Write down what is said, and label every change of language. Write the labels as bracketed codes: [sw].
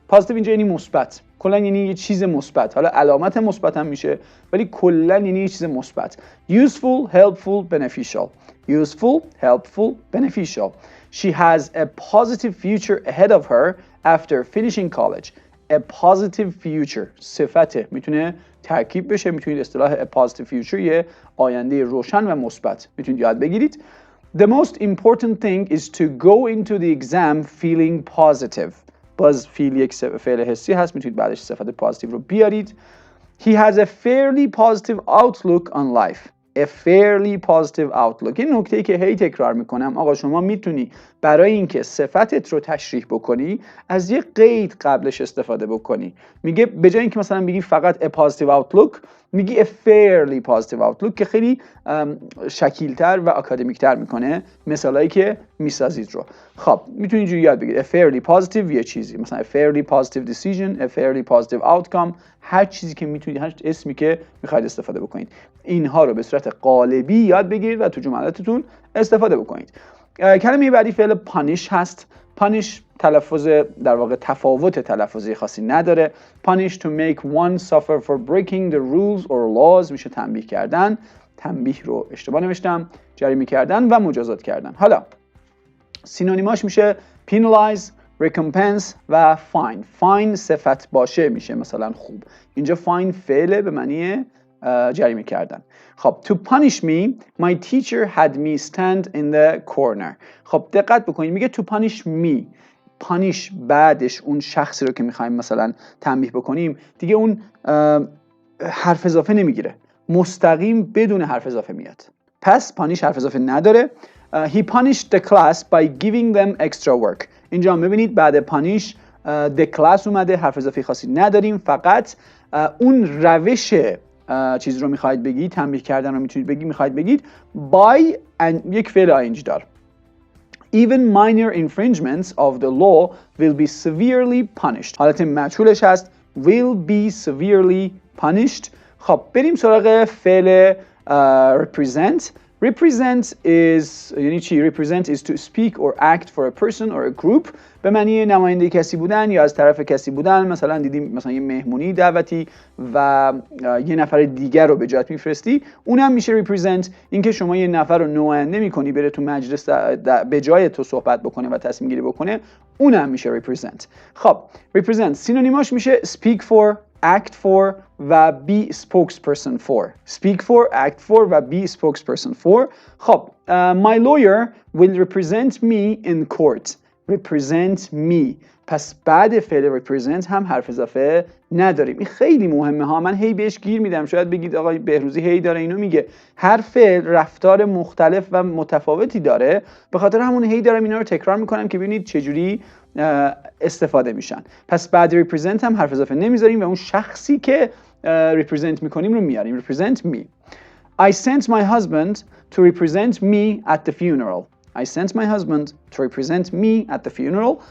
[fa] positive اینجا یعنی مثبت، کلا یعنی یه چیز مثبت، حالا علامت مثبت هم میشه ولی کلا یعنی یه چیز مثبت. [en] useful, helpful, beneficial. useful, helpful, beneficial. She has a positive future ahead of her after finishing college. A positive future [fa] صفته، میتونه ترکیب بشه، میتونید اصطلاح [en] a positive future [fa] یه آینده روشن و مثبت میتونید یاد بگیرید. [en] The most important thing is to go into the exam feeling positive. [fa] باز فیل یک فعل حسی هست، میتونید بعدش صفت پازیتیو رو بیارید. [en] He has a fairly positive outlook on life. A fairly positive outlook. [fa] این نکته‌ای که هی تکرار میکنم، آقا شما میتونی برای اینکه صفتت رو تشریح بکنی از یه قید قبلش استفاده بکنی. میگه به جای اینکه مثلا بگی فقط [en] a positive outlook، [fa] میگی [en] a fairly positive outlook [fa] که خیلی شکیلتر و اکادمیکتر میکنه مثالایی که میسازید رو. خب میتونید اینجوری یاد بگیرید [en] a fairly positive یه چیزی، مثلا a fairly positive decision, a fairly positive outcome، [fa] هر چیزی که میتونید، هر اسمی که میخواید استفاده بکنید، اینها رو به صورت قالبی یاد بگیرید و تو جملاتتون استفاده بکنید. کلمه بعدی فعل پانیش هست. پانیش تلفظ در واقع تفاوت تلفظی خاصی نداره. [en] punish to make one suffer for breaking the rules or laws [fa] میشه تنبیه کردن. تنبیه رو اشتباه نوشتم، جریمه کردن و مجازات کردن. حالا سینونیماش میشه penalize, recompense و fine. fine صفت باشه میشه مثلا خوب. اینجا fine فعل به معنی جریمه کردن. [en] خب to punish me, my teacher had me stand in the corner. [fa] خب دقت بکنید، میگه [en] to punish me. [fa] punish بعدش اون شخصی رو که میخوایم مثلا تنبیه بکنیم دیگه اون حرف اضافه نمیگیره، مستقیم بدون حرف اضافه میاد. پس punish حرف اضافه نداره. [en] He punished the class by giving them extra work. [fa] اینجا ببینید بعد [en] punish the class [fa] اومده، حرف اضافه خاصی نداریم، فقط اون روش چیز رو میخواید بگید، تنبیه کردن رو میتونید بگید، میخواید بگید by یک فعل ing دار. [en] Even minor infringements of the law will be severely punished. [fa] حالت مجهولش هست [en] will be severely punished. [fa] خب بریم سراغ فعل represent. [en] Represent is [fa] یعنی چی؟ [en] Represent is to speak or act for a person or a group. [fa] به معنی نماینده کسی بودن یا از طرف کسی بودن. مثلا دیدیم مثلا یه مهمونی دعوتی و یه نفر دیگر رو به جات میفرستی، اونم میشه represent. اینکه شما یه نفر رو نماینده میکنی بره تو مجلس به جای تو صحبت بکنه و تصمیم گیری بکنه، اونم میشه represent. خب represent سینونیماش میشه [en] speak for, act for [fa] و be spokesperson for. [en] Speak for, act for و be spokesperson for. خب my lawyer will represent me in court. represent me. [fa] پس بعد فعل represent هم حرف اضافه نداریم. این خیلی مهمه ها، من هی بهش گیر میدم. شاید بگید آقای بهروزی هی داره اینو میگه. هر فعل رفتار مختلف و متفاوتی داره، به خاطر همون هی دارم اینا رو تکرار میکنم که ببینید چجوری استفاده میشن. پس بعد represent هم حرف اضافه نمیذاریم و اون شخصی که represent میکنیم رو میاریم. [en] represent me. I sent my husband to represent me at the funeral. I sent my husband to represent me at the funeral.